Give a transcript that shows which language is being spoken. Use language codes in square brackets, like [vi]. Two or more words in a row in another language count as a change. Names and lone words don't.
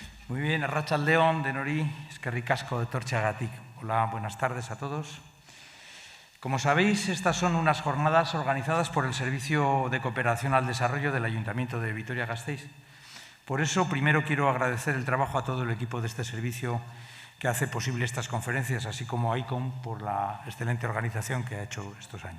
[es] Muy bien, [eu] arratsaldeon denori, eskerrik asko etortzeagatik. [es] Hola, buenas tardes a todos. Como sabéis, estas son unas jornadas organizadas por el Servicio de Cooperación al Desarrollo del Ayuntamiento de Vitoria-Gasteiz. Por eso, primero quiero agradecer el trabajo a todo el equipo de este servicio que hace posible estas conferencias, así como a ICOM por la excelente organización que ha hecho estos años.